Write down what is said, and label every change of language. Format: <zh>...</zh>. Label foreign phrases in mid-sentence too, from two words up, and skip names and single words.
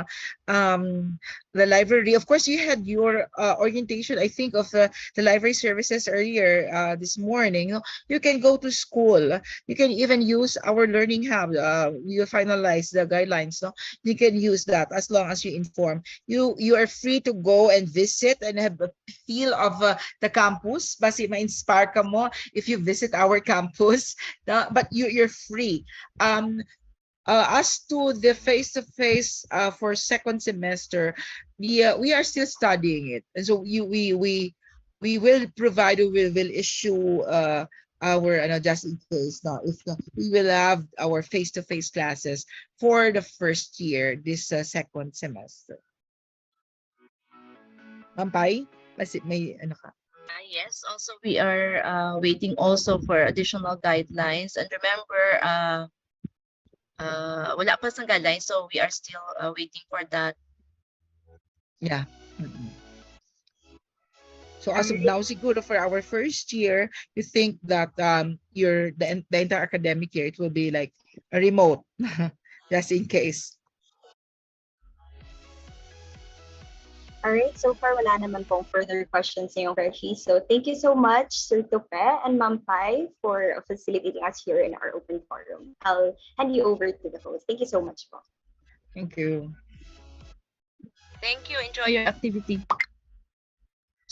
<en>The library, of course, you had your orientation, I think, of the library services earlier this morning. No? You can go to school. You can even use our learning hub. You finalize the guidelines. No? You can use that as long as you inform. You are free to go and visit and have a feel of the campus.</en> <hil>Basi ma-inspire ka mo</hil> <en>if you visit our campus. No? But you're free. As to the face-to-face for second semester, we are still studying it, and so we will provide, we will issue our just in case now if we will have our face-to-face classes for the first year this second semester.</en> <tl>Mampay, may ano ka?</tl> <en>Yes, also we are waiting also for additional guidelines. And remember,</en> <tl>wala pa sa guidelines,</tl> <en>so we are still waiting for that. Yeah. So as of now, siguro for our first year, you think that the entire academic year, it will be like a remote, just in case. Alright, so far</en> <tl>wala naman pong</tl> <en>further questions ngayong Freshie. So thank you so much, Sir Tope and Ma'am Pai, for facilitating us here in our open forum. I'll hand you over to the host. Thank you so much po. Thank you. Thank you. Enjoy your activity.</en>